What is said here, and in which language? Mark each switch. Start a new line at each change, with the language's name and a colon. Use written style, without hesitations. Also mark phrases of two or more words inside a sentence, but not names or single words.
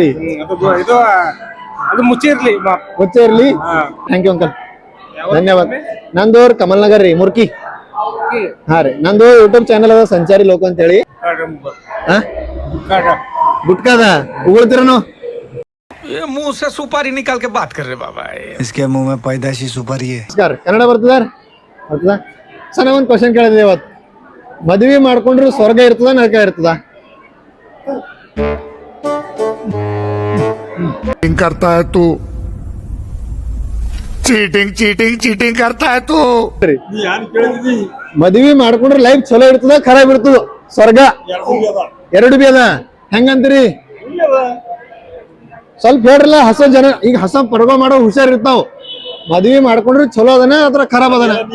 Kannada: ಅದು ಮುಚ್ಚಿರ್ಲಿ, ಗೊತ್ತೇ ಇರ್ಲಿ.
English: thank you uncle,
Kannada: ಧನ್ಯವಾದ. ನಂದು ಕಮಲ್ ನಗರ್ ರೀ, ಮುರ್ಕಿ. ಹಾ ರೀ, ನಂದು
English: YouTube channel
Kannada: ಅದ ಸಂಚಾರಿ ಲೋಕ ಅಂತ ಹೇಳಿ. ಗುಟ್ಕಾದ ಉಗುಳ್ತಿರನು?
Hindi: ये मुंह से सुपारी निकाल के बात कर रहे बाबा, इसके मुंह में पैदाशी सुपारी है.
Kannada: ನಮಸ್ಕಾರ. ಕನ್ನಡ ಬರ್ತದ? ಸರ್ ನಾ ಒಂದ್ ಕ್ವಶನ್ ಕೇಳಿದೆ ಇವತ್ತು. ಮದ್ವಿ ಮಾಡ್ಕೊಂಡ್ರು ಸ್ವರ್ಗ ಇರ್ತದ ನರಕ ಇರ್ತದ?
Hindi: करता है तू चीटिंग करता है तू.
Kannada: ಮದ್ವಿ ಮಾಡ್ಕೊಂಡ್ರೆ ಲೈಫ್ ಚಲೋ ಇರ್ತದ ಖರಾಬ್ ಇರ್ತದ? ಸ್ವರ್ಗ ಎರಡು ಬಿ ಅದ. ಹೆಂಗಂತೀರಿ? ಸ್ವಲ್ಪ ಹೇಳ್ರಲ್ಲ. ಹೊಸ ಜನ ಈಗ ಹೊಸ ಪರ್ವ ಮಾಡೋ ಹುಷಾರ್ ಇರ್ತಾವ. ಮದ್ವಿ ಮಾಡ್ಕೊಂಡ್ರೆ ಚಲೋ ಅದನ ಅಥವಾ ಖರಾಬ್ ಅದನ?